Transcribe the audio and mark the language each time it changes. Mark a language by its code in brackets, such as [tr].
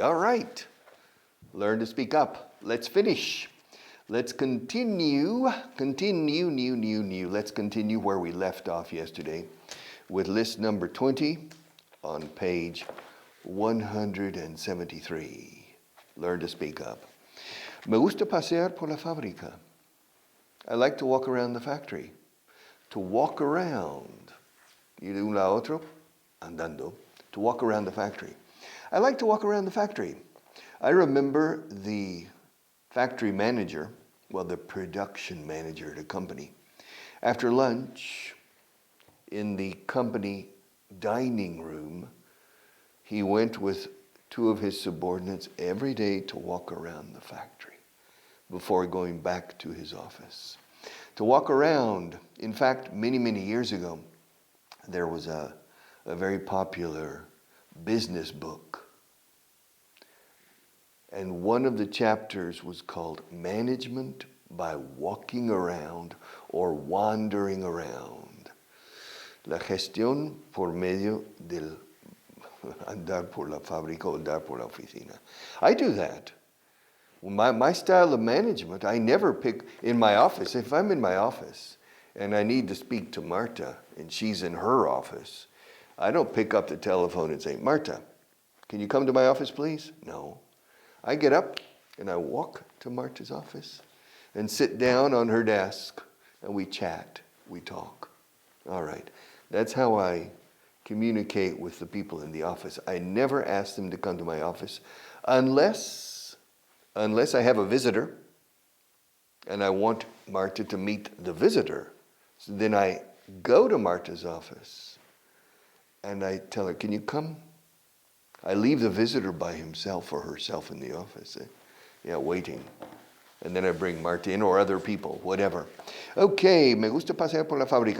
[en] All right, learn to speak up. Let's finish. Let's continue. Let's continue where we left off yesterday with list number 20 on page 173. Learn to speak up. [es] Me gusta pasear por la fábrica. [en] I like to walk around the factory. To walk around. [es] Ir de un lado a otro, andando. [en] To walk around the factory. I like to walk around the factory. I remember the factory manager, well, the production manager at a company. After lunch, in the company dining room, he went with two of his subordinates every day to walk around the factory before going back to his office. To walk around, in fact, many years ago, there was a very popular business book. And one of the chapters was called Management by Walking Around or Wandering Around. [es] La gestión por medio del andar por la fábrica o andar por la oficina. [en] I do that. My style of management, I never pick in my office. If I'm in my office and I need to speak to Marta and she's in her office, I don't pick up the telephone and say, Marta, can you come to my office, please? No. I get up and I walk to Marta's office and sit down on her desk and we chat, we talk. All right. That's how I communicate with the people in the office. I never ask them to come to my office unless I have a visitor and I want Marta to meet the visitor. So then I go to Marta's office and I tell her, can you come? I leave the visitor by himself or herself in the office, waiting. And then I bring Marta in or other people, whatever. [es] Okay, me gusta pasear por la fábrica.